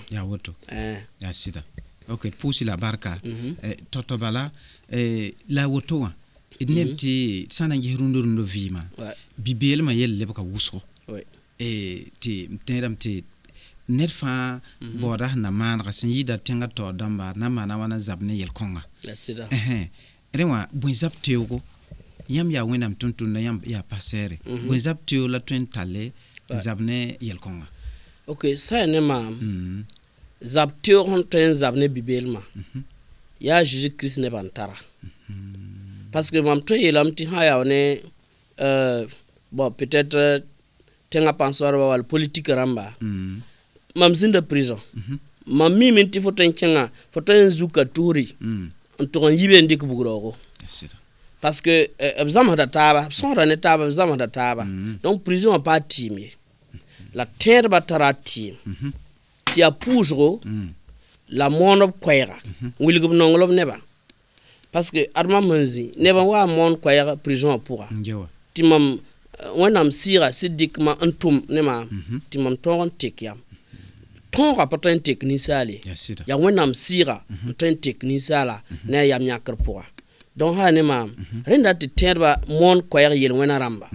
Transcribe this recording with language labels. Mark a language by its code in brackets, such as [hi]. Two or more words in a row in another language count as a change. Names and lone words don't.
[mos] yaa woto yaa sɩda ok pʋʋsy la barka tɔ bala la woto wã d neb tɩ sã na n ges rũndã vɩɩmã bi-beelmã yell lebga wʋsgo tɩ m tẽedame tɩ ned fãa baooda sẽn na maanega sẽn yɩɩda tẽngã taoor dãmba na maana wãna zab ne yel-kõnga rẽ wã bõe zab teoogo yãmb yaa wẽnnaam tʋm-tʋmda yãmb yaa pasɛɛre bõe zab teoog la tõe n tall n zab ne yel-kõnga ok sã ne maam zab teoog sẽn tõe n zab ne bi-beelmã yaa Zeezi Kirist nebã n tara [fr] parce que [mos] mam tõe yeelame tɩ sã yaa ne bon peut-être tẽngã pãn-soaarbã wall politique rãmba mam zĩnda prison mam miime tɩ fo tõe n kẽngã fo tõe n zuka tuuri n tʋg n yibe n dɩk bugraoogo [fr] parce que [mos] b zãmsda taaba b sõsda ne taaba b zãmsda taaba donc prison wã paa tɩɩm ye la tẽedbã tara a tɩɩm tɩ yaa pʋʋsgo la moon b koɛɛga wilg b nongl b nebã [fr] parce que [mos] ad mam sẽn zĩ nebã waa moon koɛɛg prison wã pʋga tɩ mam wẽnnaam sɩɩga sɩd dɩk ma n tʋm ne maam tɩ mam tõog n tek yam tõoga pa tõe n tek ninsaale Ya sɩda. ya wẽnnaam sɩɩga n tõe n tek ninsaala ne a yam yãkr pʋga donc haa ne maam rẽnda tɩ tẽedba moon koɛɛg yel wẽna rãmba